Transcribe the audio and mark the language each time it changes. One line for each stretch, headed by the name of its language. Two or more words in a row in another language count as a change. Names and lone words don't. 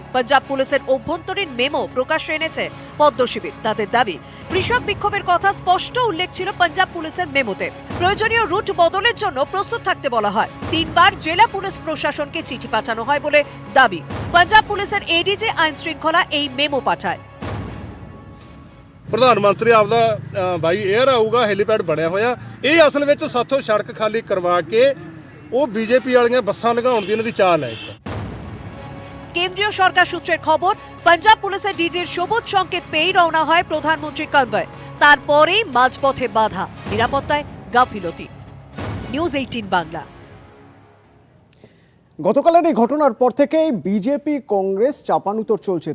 Bangla: পাঞ্জাব পুলিশের অভ্যন্তরীণ মেমো প্রকাশ্যে এনেছে পদ্ম শিবির। তাদের দাবি, কৃষক বিক্ষোভের কথা স্পষ্ট উল্লেখ ছিল পাঞ্জাব পুলিশের মেমোতে। প্রয়োজনীয় রুট বদলের জন্য প্রস্তুত থাকতে বলা হয়। 3 বার জেলা পুলিশ প্রশাসনকে চিঠি পাঠানো হয় বলে দাবি। পাঞ্জাব পুলিশের এডিজি আইন শৃঙ্খলা এই মেমো পাঠায়।
Punjabi: ਪ੍ਰਧਾਨ ਆਪਦਾ ਭਾਈ 에ਅਰ ਆਊਗਾ ਹੈਲੀਪੈਡ ਬਣਿਆ ਹੋਇਆ। ਇਹ ਅਸਲ ਵਿੱਚ ਸਾਥੋਂ ਸੜਕ ਖਾਲੀ ਕਰਵਾ ਕੇ ਉਹ ਬੀਜੇਪੀ ਵਾਲੀਆਂ ਬੱਸਾਂ ਲਗਾਉਣ ਦੀ ਇਹਨਾਂ ਦੀ ਚਾਲ ਹੈ।
Bangla: কেন্দ্রীয় সরকার সূত্রের খবর, পাঞ্জাব পুলিশের ডিজির সবুজ সংকেত পেয়ে রওনা হয় প্রধানমন্ত্রীর কনভয়। তারপরেই মাঝপথে বাধা, নিরাপত্তায় গাফিলতি। নিউজ 18 বাংলা। গতকালের এই ঘটনার পর থেকে বিজেপি কংগ্রেস চাপানুতর চলছে।